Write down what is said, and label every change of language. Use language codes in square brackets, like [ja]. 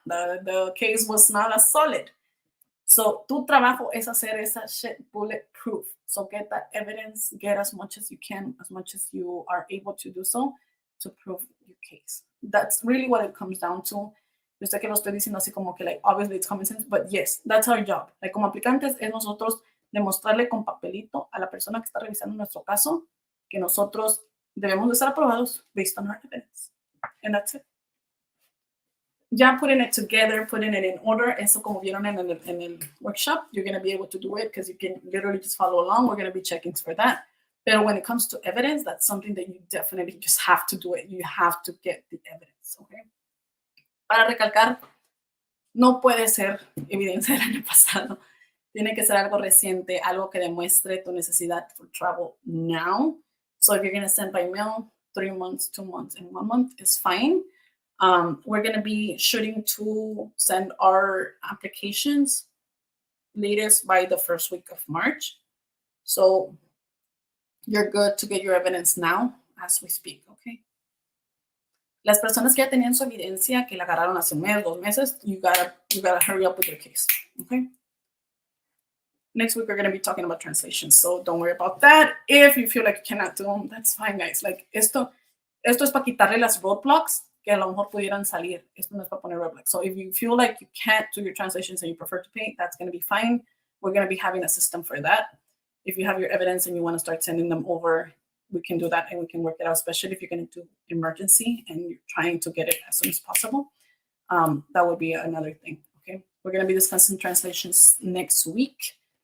[en] The case was not as solid. [es] So tu trabajo es hacer esa [en] shit bulletproof. So get that evidence, get as much as you can, as much as you are able to do so, to prove your case. That's really what it comes down to. [es] Yo sé que lo estoy diciendo así como que, [en] like, obviously it's common sense, but yes, that's our job. [es] Like, como aplicantes, es nosotros demostrarle con papelito a la persona que está revisando nuestro caso que nosotros debemos de estar aprobados [en] based on our evidence. And that's it. Ya putting it together, putting it in order, [es] eso como vieron en el workshop, [en] you're going to be able to do it because you can literally just follow along. We're going to be checking for that. But when it comes to evidence, that's something that you definitely just have to do it. You have to get the evidence, okay? [es] Para recalcar, no puede ser evidencia del año pasado. Tiene que ser algo reciente, algo que demuestre tu necesidad [en] for travel now. So if you're going to send by mail, 3 months, 2 months, and 1 month is fine. We're going to be shooting to send our applications latest by the first week of March. So you're good to get your evidence now as we speak, okay? [es] Las personas que ya tenían su evidencia, que la agarraron hace un mes, 2 meses, [en] you gotta hurry up with your case, okay? Next week, we're going to be talking about translations, so don't worry about that. If you feel like you cannot do them, that's fine, guys. [es] Like, esto es para quitarle las roadblocks que a lo mejor pudieran salir. Esto no es para poner roadblocks. [en] So if you feel like you can't do your translations and you prefer to pay, that's going to be fine. We're going to be having a system for that. If you have your evidence and you want to start sending them over, we can do that and we can work it out, especially if you're going to do emergency and you're trying to get it as soon as possible. That would be another thing, okay? We're going to be discussing translations next week.